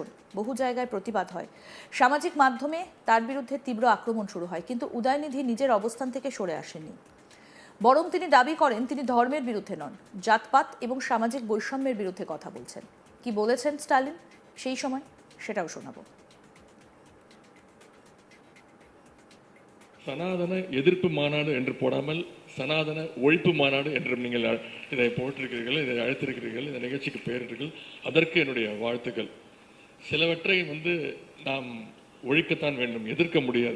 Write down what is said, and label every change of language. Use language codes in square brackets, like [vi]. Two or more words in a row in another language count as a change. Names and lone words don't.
[bn] বহু জায়গায় প্রতিবাদ হয়, সামাজিক মাধ্যমে তার বিরুদ্ধে তীব্র আক্রমণ শুরু হয়, কিন্তু উদয়নিধি নিজের অবস্থান থেকে সরে আসেননি। বরং তিনি দাবি করেন তিনি ধর্মের বিরুদ্ধে নন, জাতপাত এবং সামাজিক বৈষম্যের বিরুদ্ধে কথা বলছেন। কি বলেছেন স্টালিন সেই সময় সেটাও শোনাবো। [ta] சனாதன எதிர்ப்பு மாநாடு என்று போடாமல் சனாதன ஒழிப்பு மாநாடு என்றும் நீங்கள் இதை போட்டிருக்கிறீர்கள், இதை அழைத்திருக்கிறீர்கள், இந்த நிகழ்ச்சிக்கு பெயரிட்டீர்கள். அதற்கு என்னுடைய வாழ்த்துக்கள். சிலவற்றை நாம் ஒழிக்கத்தான் வேண்டும், எதிர்க்க முடியாது.